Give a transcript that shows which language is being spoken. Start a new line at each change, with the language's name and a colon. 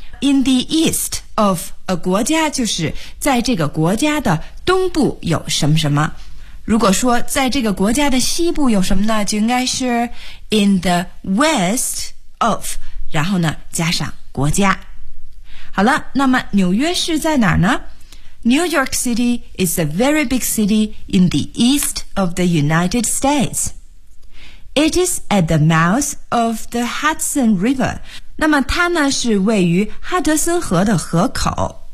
English: In the east of a
Chinese: 国家就是在这个国家的东部有什么什么。如果说在这个国家的西部有什么呢，就应该是
English: in the west of，
Chinese: 然后呢加上国家。好了，那么纽约市在哪儿呢？
English: New York City is a very big city in the east of the United States. It is at the mouth of the Hudson River.
Chinese: 那么它呢是位于哈德森河的河口。